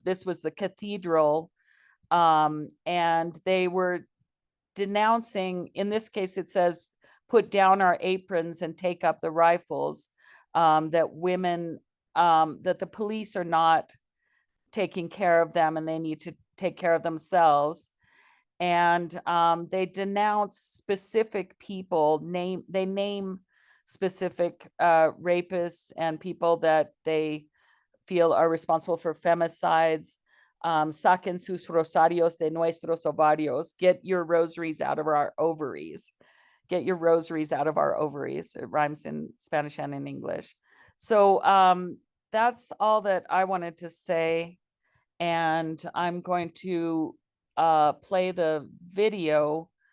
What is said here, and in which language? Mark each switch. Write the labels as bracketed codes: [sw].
[en] This was the cathedral, and they were denouncing, in this case, it says, put down our aprons and take up the rifles, that women, that the police are not taking care of them and they need to take care of themselves. And they denounce specific people, they name specific rapists and people that they feel are responsible for femicides. [es] Saquen sus rosarios de nuestros ovarios. [en] Get your rosaries out of our ovaries. Get your rosaries out of our ovaries. It rhymes in Spanish and in English. So that's all that I wanted to say. And I'm going to play the video.